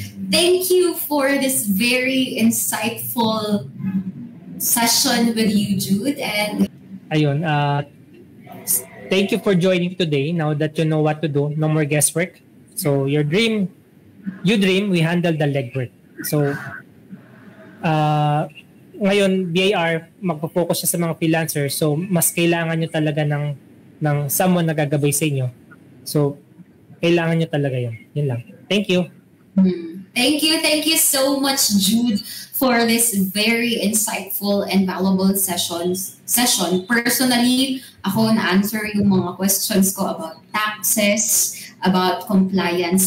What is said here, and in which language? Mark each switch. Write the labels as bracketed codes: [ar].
[en] Thank you for this very insightful session with you, Jude. And ayun, thank you for joining today. Now that you know what to do, no more guesswork. So you dream, we handle the legwork. [tl] So ngayon, BIR, magpo-focus siya sa mga freelancers. So mas kailangan nyo talaga ng someone na gagabay sa inyo. So kailangan nyo talaga yun. Yun lang. Thank you. [en] Thank you so much, Jude, for this very insightful and valuable session. Personally, [tl] ako na-answer yung mga [en] questions ko about taxes, about compliance.